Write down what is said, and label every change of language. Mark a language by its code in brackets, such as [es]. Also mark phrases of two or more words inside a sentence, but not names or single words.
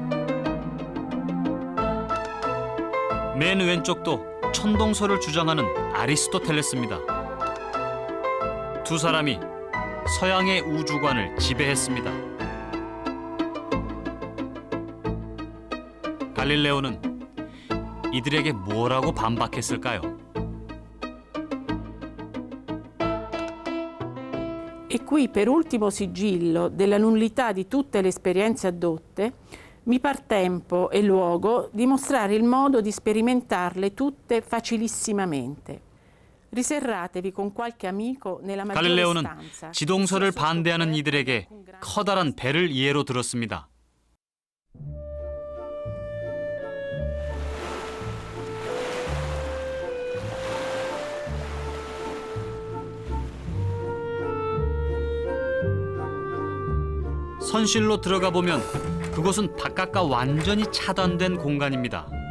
[ko] 맨 왼쪽도 천동설을 주장하는 아리스토텔레스입니다. 두 사람이 서양의 우주관을 지배했습니다. 갈릴레오는 이들에게 뭐라고 반박했을까요? [it] E qui, per ultimo sigillo della nullità di tutte le esperienze addotte, mi par tempo e luogo di mostrare il modo di sperimentarle tutte facilissimamente. Riserratevi con qualche amico nella maggiore [ko] 갈릴레오는 [it] stanza. [ko] 지동설을 반대하는 이들에게 커다란 배를 예로 들었습니다. 선실로 들어가 보면 그곳은 바깥과 완전히 차단된 공간입니다.